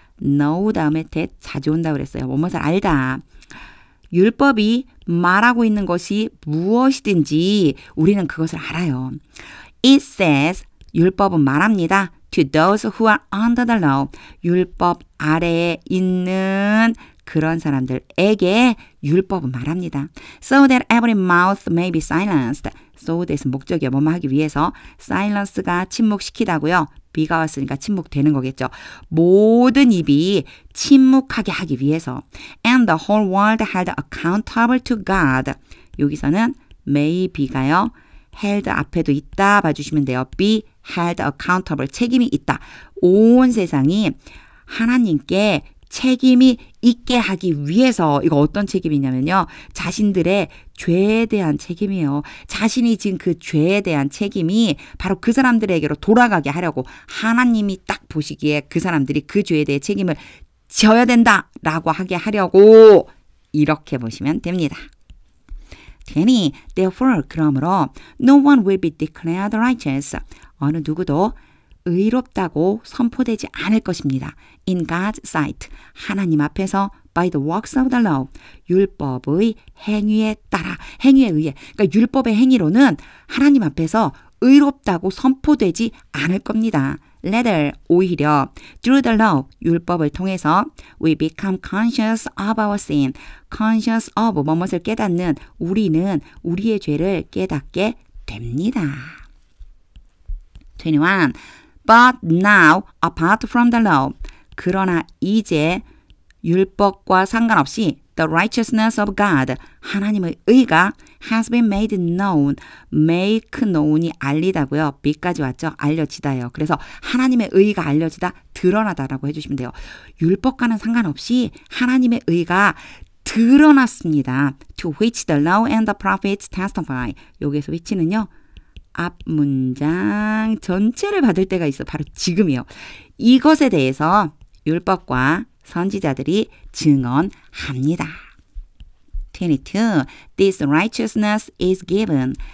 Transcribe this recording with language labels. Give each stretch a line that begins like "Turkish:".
Korean: know 다음에 that 자주 온다고 그랬어요. 뭐뭐를 알다. 율법이 말하고 있는 것이 무엇이든지 우리는 그것을 알아요.
English: It says,
Korean: 율법은 말합니다.
English: To those who are under the law,
Korean: 율법 아래에 있는 그런 사람들에게 율법은 말합니다.
English: So that every mouth may be silenced.
Korean: So that은 목적이요. 뭐뭐 하기 위해서. silence가 침묵시키다고요. be가 왔으니까 침묵되는 거겠죠. 모든 입이 침묵하게 하기 위해서.
English: And the whole world held accountable to God.
Korean: 여기서는 may be가요. held 앞에도 있다 봐주시면 돼요.
English: be held accountable.
Korean: 책임이 있다. 온 세상이 하나님께 책임이 있게 하기 위해서 이거 어떤 책임이냐면요. 자신들의 죄에 대한 책임이에요. 자신이 지은 그 죄에 대한 책임이 바로 그 사람들에게로 돌아가게 하려고 하나님이 딱 보시기에 그 사람들이 그 죄에 대해 책임을 져야 된다라고 하게 하려고 이렇게 보시면 됩니다.
English: 20. Therefore,
Korean: 그러므로
English: no one will be declared righteous.
Korean: 어느 누구도 의롭다고 선포되지 않을 것입니다.
English: In God's sight,
Korean: 하나님 앞에서
English: by the works of the law,
Korean: 율법의 행위에 따라, 행위에 의해, 그러니까 율법의 행위로는 하나님 앞에서 의롭다고 선포되지 않을 겁니다.
English: Rather,
Korean: 오히려
English: through the law,
Korean: 율법을 통해서
English: we become conscious of our sin, conscious of
Korean: 무엇을 깨닫는 우리는 우리의 죄를 깨닫게 됩니다.
English: 21. But now, apart from the law,
Korean: 그러나 이제 율법과 상관없이
English: the righteousness of God,
Korean: 하나님의 의가
English: has been made known, make known이
Korean: 알리다고요. be까지 왔죠. 알려지다요. 그래서 하나님의 의가 알려지다, 드러나다라고 해주시면 돼요. 율법과는 상관없이 하나님의 의가 드러났습니다.
English: To which the law and the prophets testify.
Korean: 여기에서 which는요. 앞 문장 전체를 받을 때가 있어. 바로 지금이요. 이것에 대해서 율법과 선지자들이 증언합니다.
English: 22. This righteousness is given.